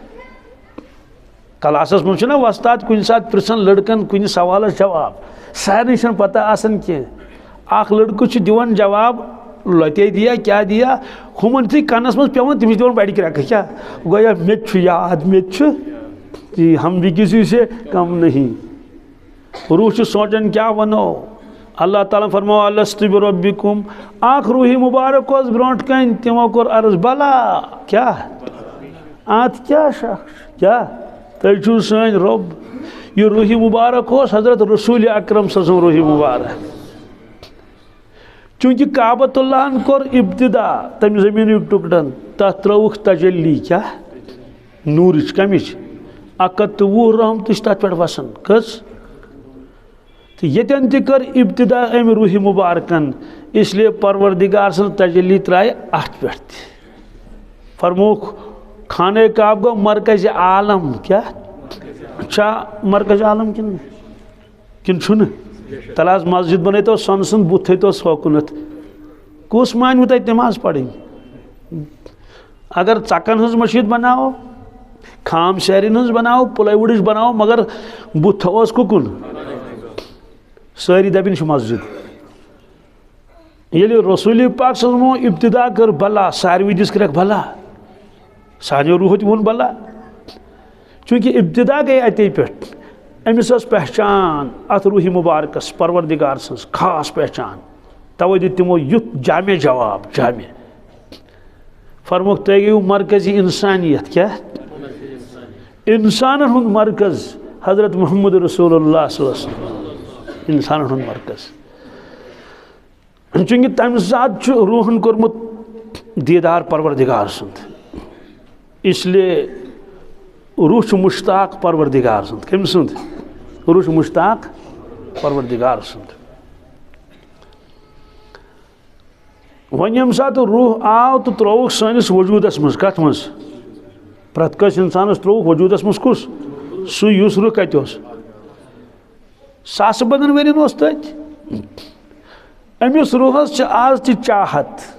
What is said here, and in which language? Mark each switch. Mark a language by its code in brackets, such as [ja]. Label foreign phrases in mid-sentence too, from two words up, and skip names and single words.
[ks] کلاسس منٛز چھُنہ وۄستاد کُنہِ ساتہٕ پرژھان لڑکن کُنہِ سوالس جواب سارنٕے چھنہٕ پتہ آسان کینٛہہ اکھ لڑکہٕ چھُ دِوان جواب لۄتے دیا کیٛاہ دیا ہُمن یُتھُے کنس منٛز پیوان تٔمِس دِوان بڑِ کرٛٮ۪کہٕ کیٛاہ گویا مےٚ تہِ چھُ یاد مےٚ تہِ چھُ [ur] ہم بھی کسی سے کم نہیں [ks] روح چھُ سونٛچان کیٛاہ وَنو اللہ تعالیٰ فرمو [ar] الستُ بربکم [ks] اکھ روحِ مُبارک اوس برونٛٹھ کَنہِ تِمو کوٚر عرض بلا کیٛاہ اتھ کیٛاہ شک چھُ کیٛاہ تُہۍ چھُو سٲنۍ رۄب یہ روحِ مبارک اوس حضرت رسول اکرم [ar] صلی اللہ علیہ وسلم [ks] روحِ مبارک چونکہ کعبۃ اللہ ہن کوٚر ابتدا تمہِ زٔمیٖنٕکۍ ٹُکڑن تتھ ترٲوُکھ تجلی کیٛاہ نوٗرٕچ کمِچ 120 رحمتہٕ چھِ تتھ پٮ۪ٹھ وسان کٔژ تہٕ ییٚتٮ۪ن تہِ کٔر ابتدا امہِ روحِ مبارکن [ur] اس لیے [ks] پروردگار سٕنٛز تجلی ترٛایہِ اتھ پٮ۪ٹھ تہِ فرمووُکھ خانہ کعبہ گوٚو مرکزِ عالم کیٛاہ چھا مرکز عالم کِنہٕ چھُنہٕ تلہٕ حظ مسجد بنٲیتو سۄنہٕ سُنٛد بُتھ تھٲیتوس ہوکُنتھ کُس مانوٕ تۄہہِ نٮ۪ماز پرٕنۍ اگر ژکن ہٕنٛز مسجد بناوو خام شیرٮ۪ن ہٕنٛز بناوو پلاے وُڈٕچ بناوو مگر بُتھ تھاووس کُکُن سٲری دپن یہِ چھِ مسجد ییٚلہِ رسول پاک [ar] صلی اللہ علیہ وسلم [ks] ابتدا کٔر بلا ساروٕے دِژ کرٛٮ۪کھ بلا سانیو روحو تہِ ووٚن بلا چونکہ ابتدا گٔے اتے پٮ۪ٹھ أمِس ٲس پہچان اتھ روحِ مبارکس پروردگار سٕنٛز خاص پہچان توے دیُت تِمو یُتھ جامع جواب جامع فرموک تُہۍ گٔیِو مرکزی انسانیت کیا انسانن ہُنٛد مرکز حضرت محمد رسول اللہ [ar] صلی اللہ علیہ وسلم [ks] انسانن ہُنٛد مرکز چونکہ تمہِ ساتہٕ چھُ روحن کوٚرمُت دیدار پروردگار سُنٛد [ur] اس لیے [ks] روح چھُ مشتاق پروردگار سُنٛد کٔمۍ سُنٛد روح چھُ مشتاق پروردگار سُنٛد وۄنۍ ییٚمہِ ساتہٕ روح آو تہٕ ترٛووُکھ سٲنِس وجوٗدس منٛز کتھ منٛز پرٛٮ۪تھ کٲنٛسہِ اِنسانس ترٛووُکھ وجوٗدس منٛز کُس سُہ یُس روح کتہِ اوس ساسہٕ بٔدن ؤرین اوس تتہِ أمِس روحس چھِ آز تہِ چاہت